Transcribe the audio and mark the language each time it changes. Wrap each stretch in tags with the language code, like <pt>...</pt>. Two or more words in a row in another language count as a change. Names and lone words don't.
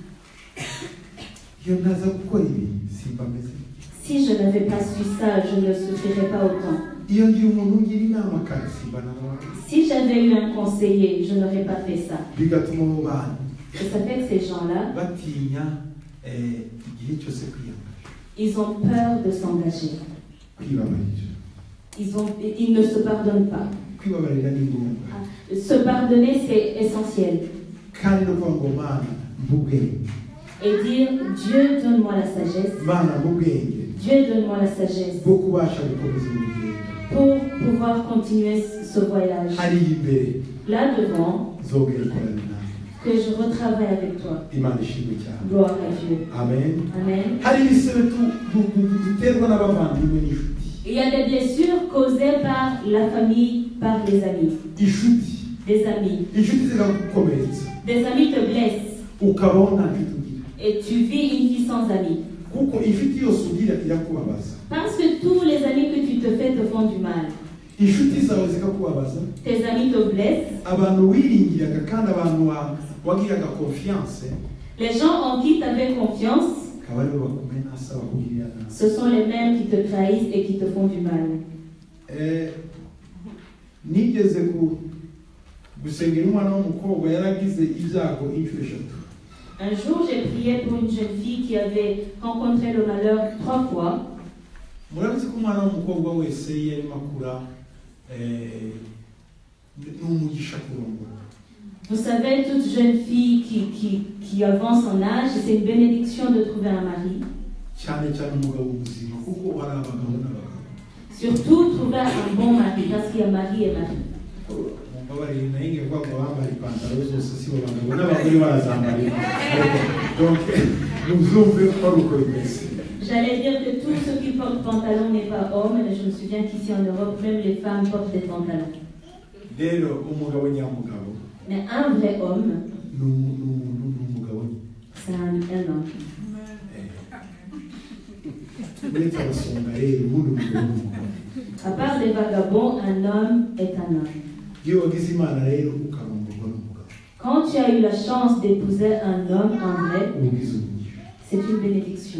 <rw>iyo ntaza gukora ibi simba meze</rw> <fr>Si je n'avais pas su ça, je ne souffrirais pas autant.</fr> <rw>iyo ngira umuntu ungira inama kandi simba nawe</rw> <fr>Si j'avais eu un conseiller, je n'aurais pas fait ça.</fr> <rw>bigatuma abo bantu</rw> <fr>Et ça fait que ces gens-là,</fr> <rw>batinya igihe cyose kwiyanga</rw> <fr>ils ont peur de s'engager.</fr> <rw>kwibabarira</rw> <fr>Ils ne se pardonnent pas.</fr> <rw>kwibabarira ni ngombwa</rw> <fr>Se pardonner, c'est essentiel.</fr> <rw>kandi no kuvuga ngo mana mbubwenge</rw> <fr>Et dire Dieu, donne-moi la sagesse.</fr> <rw>mana mbubwenge</rw> <fr>Dieu, donne-moi la sagesse</fr> <rw>bwo kubasha gukomeza urugendo</rw> <fr>pour pouvoir continuer ce voyage.</fr> <rw>hariya imbere</rw> <fr>Là devant,</fr> <rw>zongera ikorana nawe</rw> <fr>que je retravaille avec toi.</fr> <rw>imana ishimwe cyane</rw> <fr>Gloire à Dieu.</fr> <rw>amen</rw> <fr>Amen.</fr> <rw>hari ibisebe duterwa n'abavandimwe n'inshuti</rw> <fr>Il y a des blessures causées par la famille, par les amis.</fr> <rw>inshuti</rw> <fr>Des amis.</fr> <rw>inshuti ziragukomeretsa</rw> <fr>Des amis te blessent</fr> <rw>ukabaho nta nshuti ugira</rw> <fr>et tu vis une vie sans amis.</fr> <rw>kuko inshuti yose ugira irakubabaza</rw> <fr>Parce que tous les amis que tu te fais te font du mal.</fr> <rw>inshuti zawe zikakubabaza</rw> <fr>Tes amis te blessent.</fr> <rw>abantu wiringiraga kandi abantu wagiraga confiance</rw> <fr>Les gens en qui tu avais confiance,</fr> <rw>akaba aribo bakumenasa bakugirira nabi</rw> <fr>ce sont les mêmes qui te trahissent et qui te font du mal.</fr> <rw>nigeze gusengera umwana w'umukobwa yaragize ibyago inshuro eshatu.</rw> <fr>Un jour, j'ai prié pour une jeune fille qui avait rencontré le malheur 3 fois.</fr> <rw>Murabizi ko umwana w'umukobwa wese yarimo akura n'umugisha kurongora.</rw> <fr>Vous savez, toute jeune fille qui avance en âge, c'est une bénédiction de trouver un mari.</fr> <rw>Cyane cyane umugabo muzima kuko hari abagabo n'abagabo.</rw> <fr>Surtout trouver un bon mari, parce qu'il y a mari et mari.</fr> <rw>Mumbabarire nahinge kwa bambara ipantaro zose si abagabo n'abagore barazambara. Donc muzumve ko uko bimeze.</rw> <fr>J'allais dire que tous ceux qui portent pantalon n'est pas homme, mais je me souviens qu'ici en Europe, même les femmes portent des pantalons.</fr> <rw>Rero umugabo nyamugabo.</rw> <fr>Mais un vrai homme,</fr> <rw>n'umugabo</rw> <fr>c'est un homme. À part des vagabonds, un homme est un homme. Quand tu as eu la chance d'épouser un homme en vrai, c'est une bénédiction.</fr>